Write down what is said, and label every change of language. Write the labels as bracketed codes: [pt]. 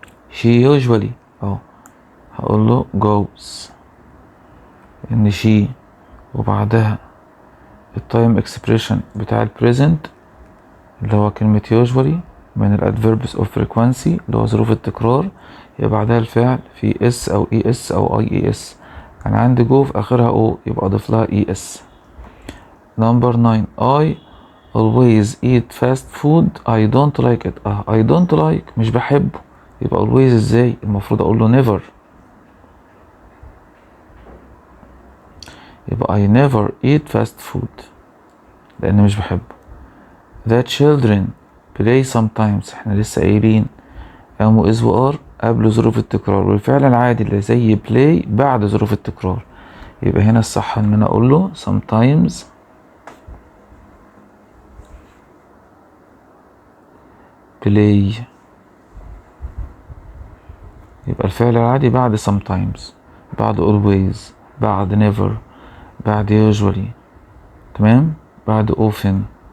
[en] she usually [ar] هقول له goes، ان she وبعدها التايم اكسبريشن بتاع البريزنت اللي هو كلمة usually من الادفيربس اوف فريكوانسي اللي هو ظروف التكرار، يبقى بعدها الفعل في اس او اي اس او اي اي اس. انا عندي جو في اخرها او، يبقى اضيف لها اي اس. [en] number 9 I always eat fast food I don't like it. I don't like [ar] مش بحبه، يبقى always ازاي؟ المفروض اقول له never، يبقى [en] I never eat fast food [ar] لان مش بحبه. [en] the children play sometimes، [ar] احنا لسه قايلين am و is و are قبل ظروف التكرار، والفعل العادي اللي زي play بعد ظروف التكرار، يبقى هنا الصح ان انا اقول له [en] sometimes play، [ar] يبقى الفعل العادي بعد sometimes، بعد always، بعد never، بعد usually، تمام، بعد often.